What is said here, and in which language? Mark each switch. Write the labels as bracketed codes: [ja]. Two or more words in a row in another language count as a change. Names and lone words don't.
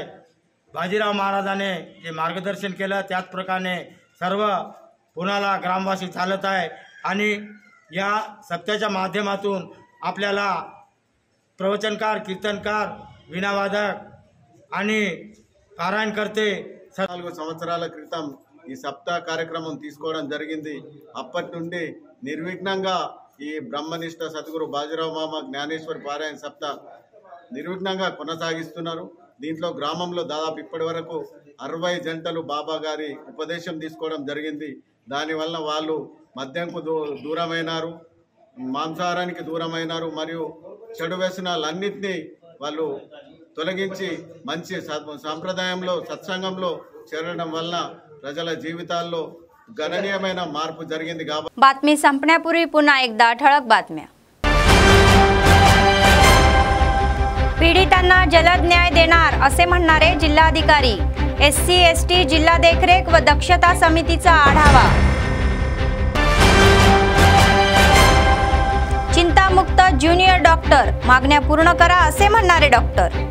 [mr] बाजीराव महाराजाने जे मार्गदर्शन केलं त्याच प्रकारे सर्व पुण्याला ग्रामवासी चालत आहे आणि या सप्त्याच्या माध्यमातून आपल्याला प्रवचनकार, कीर्तनकार, वीणावादक आणि పారాయణ करते [te] 4 సంవత్సరాల క్రితం ఈ సప్తాహ కార్యక్రమం తీసుకోవడం జరిగింది. అప్పటి నుండి నిర్విఘ్నంగా ఈ బ్రహ్మనిష్ట సద్గురు బాజీరావు మామ జ్ఞానేశ్వరి పారాయణ సప్తాహ నిర్విఘ్నంగా కొనసాగిస్తున్నారు. దీంట్లో గ్రామంలో దాదాపు ఇప్పటి వరకు 60 జంటలు బాబా గారి ఉపదేశం తీసుకోవడం జరిగింది. దానివల్ల వాళ్ళు మద్యంకు దూరమైనారు, మాంసాహారానికి దూరమైనారు మరియు చెడు వ్యసనాలన్నింటినీ వాళ్ళు తొలగించి మంచి సాంప్రదాయంలో సత్సంగంలో చేరడం వల్ల ప్రజల జీవితాల్లో గణనీయమైన మార్పు జరిగింది. [mr] बातमी संपण्यापूर्वी पुन्हा एकदा ठळक बातम्या. पीडितांना जलद न्याय देणार असे म्हणणारे जिल्हाधिकारी. SC/ST जिल्हा देखरेख व दक्षता समितीचा आढावा. चिंतामुक्त ज्युनियर डॉक्टर मागण्या पूर्ण करा असे म्हणणारे डॉक्टर.